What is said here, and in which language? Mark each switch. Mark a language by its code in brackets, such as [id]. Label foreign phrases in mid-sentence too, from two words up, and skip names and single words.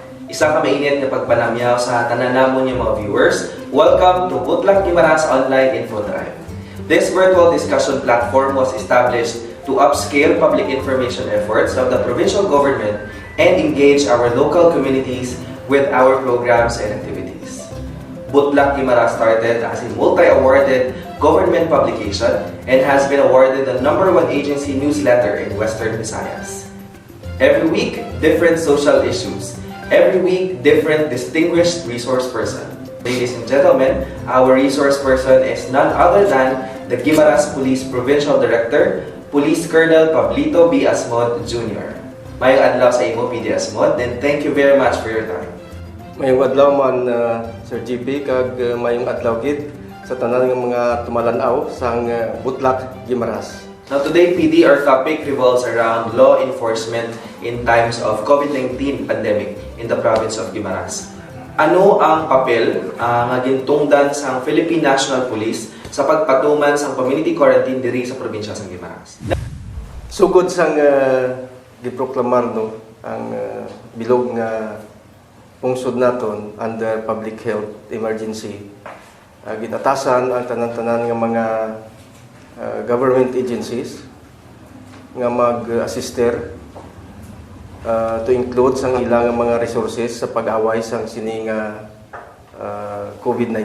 [hil] Isa ka mainit na pagpanamyaw sa tananamon niyo mga viewers. [en] Welcome to Butlak Guimaras Online Info Drive. This virtual discussion platform was established to upscale public information efforts of the provincial government and engage our local communities with our programs and activities. Butlak Guimaras started as a multi-awarded government publication and has been awarded the #1 agency newsletter in Western Visayas. Every week, different social issues. Every week, different distinguished resource person. Ladies and gentlemen, our resource person is none other than the Guimaras Police Provincial Director, Police Colonel Pablito B. [hil] Asmod Jr. Mayong adlaw sa imo, PD Asmod, [en] and thank you very much for your time. [hil] Mayong adlaw man, Sir GP, kag mayong adlaw gid sa tanan ng mga tumalanaw sang Butlak Guimaras. [en] Now today, PD, our topic revolves around law enforcement in times of COVID-19 pandemic in the province of Guimaras. [hil] Ano ang papel nga gintungdan sa Philippine National Police sa pagpatuman sa [en] community quarantine [hil] diri sa probinsya sa Guimaras? Sugod sang giproklamar no ang bilog nga pungsod naton [en] under public health emergency, [hil] ginatasan ang tanan-tanan nga mga [en] government agencies [hil] nga mag-assister [en] to include [hil] sang ilang mga resources sa pag-away sang sining COVID-19.